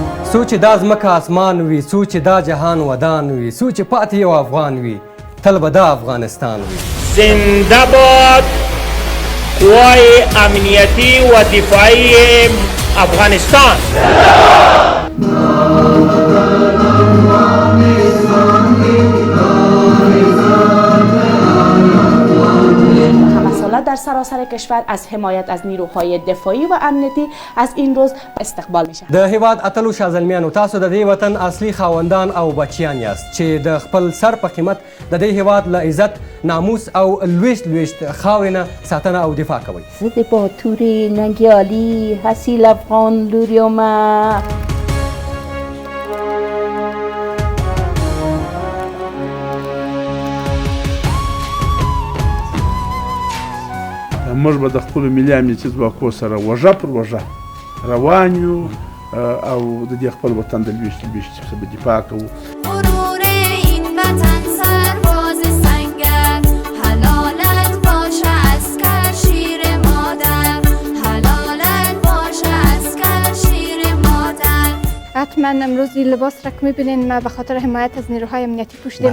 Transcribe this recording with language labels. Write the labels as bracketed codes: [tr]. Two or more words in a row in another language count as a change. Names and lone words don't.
[ps] سوچ دا ځمکه اسمان وي، سوچ دا جهان ودان وي، سوچ پاتې یو افغان وي، تل به دا افغانستان وي. [fa] زنده باد قوای امنیتی و دفاعی افغانستان. در سراسر کشور از حمایت از نیروهای دفاعی و امنیتی از این روز استقبال میشه. [ps] د هیواد اتلو شازلمیانو، تاسو د دې وطن اصلي خاوندان او بچیان یاست چې د خپل سر په قیمت د دې هیواد له عزت، ناموس او لویشت خاورې نه ساتنه او دفاع کوئ. زه د باتورې ننګیالي حسیل افغان لور یمه. موږ به د خپلو ملي امنیتي ځواکو سره وژه پر وژه روان یو او د دې خپل وطن د لویشتي څخه به دفاع کوو. [fa] غرور این وطن سرباز سنگر، حلالت باشه عسکر شیر مادر، حلالت باشه عسکر شیر مادر. حتما امروز این لباس را که میبینین ما به خاطر حمایت از نیروهای امنیتی پوشیدیم.